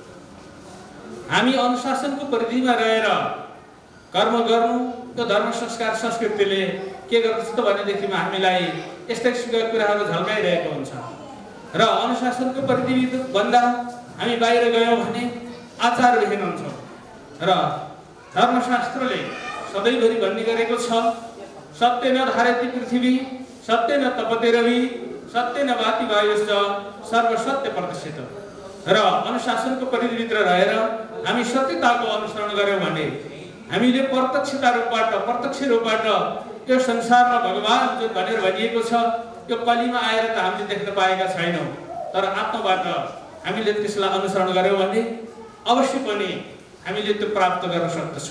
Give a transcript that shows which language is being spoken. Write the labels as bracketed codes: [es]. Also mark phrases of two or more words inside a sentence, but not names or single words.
[ne] हामी अनुशासनको परिधिमा रहेर कर्म गर्नु, त्यो धर्म, संस्कार, संस्कृतिले के गर्दछ त भनेदेखिमा हामीलाई यस्ता किसिमका कुराहरू झल्काइरहेको हुन्छ र अनुशासनको परिधिभन्दा हामी बाहिर गयौँ भने आचारविहीन हुन्छौँ र धर्मशास्त्रले सधैँभरि भन्ने गरेको छ, [sa] सत्य न धारयति पृथ्वी, सत्य न तपते रवि, सत्य न भाति वायुश्च, सर्वसत्य प्रतिष्ठित। [ne] र अनुशासनको परिधिभित्र रहेर हामी सत्यताको अनुसरण गर्यौँ भने हामीले प्रत्यक्ष रूपबाट यो संसारमा भगवान जो भनेर भनिएको छ त्यो कलीमा आएर त हामीले देख्न पाएका छैनौँ, तर आत्माबाट हामीले त्यसलाई अनुसरण गर्यौँ भने अवश्य पनि हामीले त्यो प्राप्त गर्न सक्दछौँ।